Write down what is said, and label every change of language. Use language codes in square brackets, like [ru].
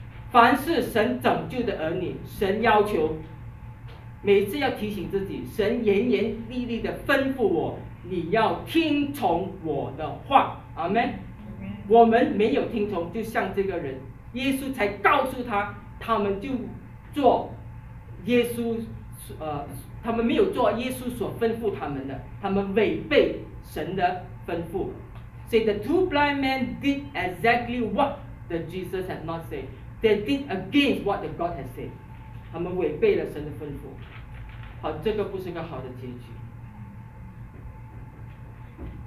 [zh] 凡是神拯救的儿女，神要求每次要提醒自己，神严严厉厉的吩咐我，你要听从我的话。阿们。我们没有听从，就像这个人，耶稣才告诉他，他们就做耶稣他们没有做耶稣所吩咐他们的，他们违背神的吩咐。 [en] So the two blind men did exactly what the Jesus had not said. They did against what the God had said. [zh] 他们违背了神的吩咐。好，这个不是个好的结局。